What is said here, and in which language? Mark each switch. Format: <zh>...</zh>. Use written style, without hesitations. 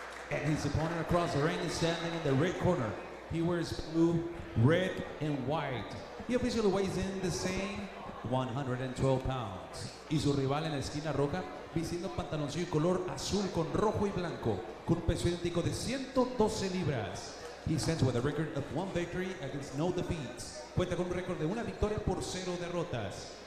<en>And his opponent across the ring is standing in the red corner. He wears blue, red, and white. He officially weighs in the same 112 pounds.</en> <es>Y su rival en la esquina roja, vistiendo pantaloncillo color azul con rojo y blanco, con un peso idéntico de 112 libras.</es> <en>He stands with a record of 1 victory against no defeats.</en> <es>Cuenta con un récord de 1 victoria por 0 derrotas.</es>